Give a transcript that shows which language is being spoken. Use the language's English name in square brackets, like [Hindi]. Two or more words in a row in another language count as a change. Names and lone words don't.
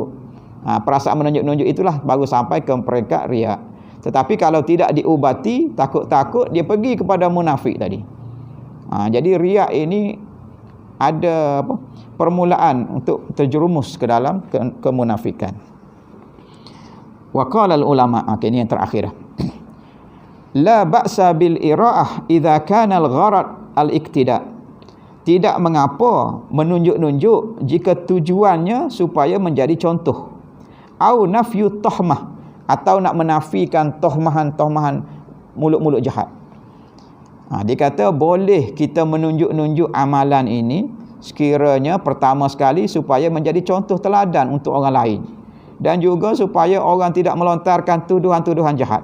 [Malay] Perasaan menunjuk-nunjuk itulah baru sampai ke peringkat riak. Tetapi kalau tidak diubati, takut-takut dia pergi kepada munafik tadi. Jadi riak ini ada permulaan untuk terjerumus ke dalam kemunafikan. [Arabic] وقال العلماء, [Malay] ini yang terakhir. [Arabic] لا بأس بالإراءة إذا كان الغرض الاقتداء. [Malay] Tidak mengapa menunjuk-nunjuk jika tujuannya supaya menjadi contoh. [Arabic] أو نفي التهمة, [Malay] atau nak menafikan tohmahan-tohmahan mulut-mulut jahat. Dia kata boleh kita menunjuk-nunjuk amalan ini sekiranya pertama sekali supaya menjadi contoh teladan untuk orang lain, dan juga supaya orang tidak melontarkan tuduhan-tuduhan jahat.